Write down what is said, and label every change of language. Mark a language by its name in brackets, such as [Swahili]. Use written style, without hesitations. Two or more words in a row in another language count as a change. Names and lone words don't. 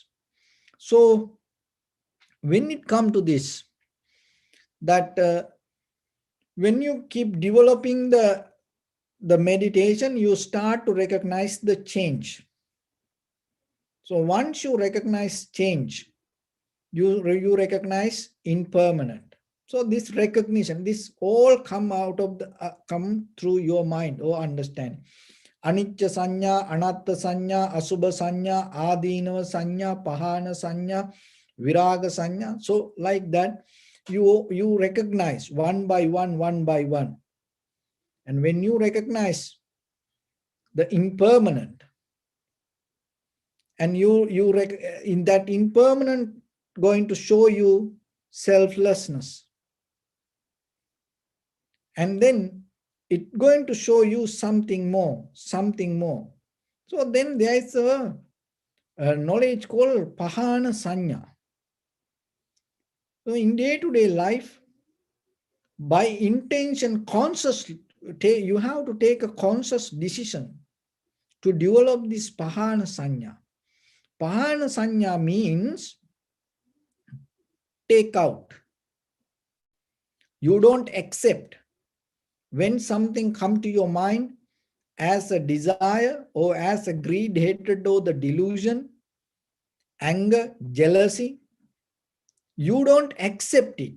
[English] So when it comes to this, that when you keep developing the meditation, you start to recognize the change. So once you recognize change, you recognize impermanent. So this recognition, this all come out of the come through your mind or understanding. [Pali] Anicca sanya, anatta sanya, asubha sanya, adinava sanya, pahana sanya, viraga sanya. [English] So like that, you recognize one by one, one by one. And when you recognize the impermanent, and in that impermanent going to show you selflessness, and then it's going to show you something more. So then there is a knowledge called [Pali] pahana sanya. [English] So in day-to-day life, by intention, consciously, you have to take a conscious decision to develop this [Pali] pahana sanya. Pahana sanya [English] means take out. You don't accept. when something comes to your mind as a desire or as a greed, hatred, or the delusion, anger, jealousy, you don't accept it.